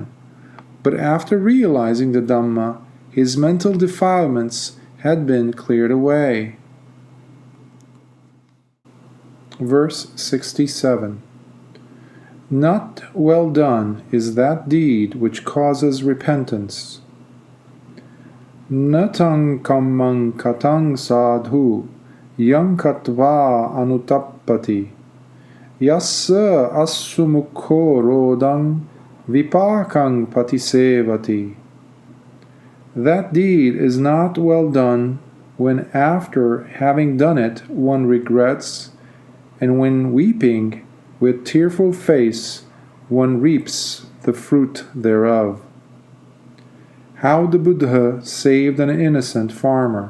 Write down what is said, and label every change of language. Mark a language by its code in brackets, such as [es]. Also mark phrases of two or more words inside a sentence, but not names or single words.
[en] But after realizing the Dhamma, his mental defilements had been cleared away. Verse 67. Not well done is that deed which causes repentance. [pi] Natang kammang katang sadhu yankatva anutappati yassa assumukho rodang vipakang patisevati. [en] That deed is not well done when after having done it one regrets, and when weeping with tearful face one reaps the fruit thereof. How the Buddha saved an innocent farmer.